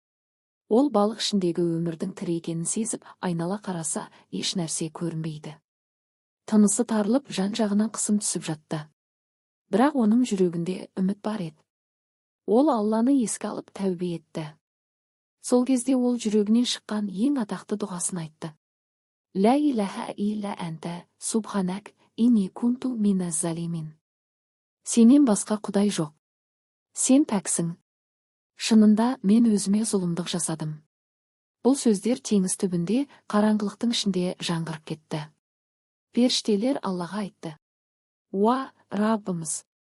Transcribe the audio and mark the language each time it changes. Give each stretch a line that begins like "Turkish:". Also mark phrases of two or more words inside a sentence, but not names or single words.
Kazakh: Ол балық ішіндегі өмірдің тірі екенін сезіп, айнала қараса, еш нәрсе көрінбейді. Тынысы тарылып, жан-жағынан қысым түсіп жатты. Бірақ оның жүрегінде үміт бар еді. Ол Алланы еске алып тәубе етті. Сол кезде ол жүрегінен шыққан ең атақты дұғасын айтты:
Arabic: «لا إله إلا أنت سبحانك إني كنت من الظالمين».
Kazakh: Сенен басқа құдай жоқ. Сен пәксің. Шынында мен өзіме зұлымдық жасадым. Бұл сөздер теңіз түбінде, қараңғылықтың ішінде жаңғырып кетті. Періштелер Аллаға айтты: «Уа, Раббымыз!»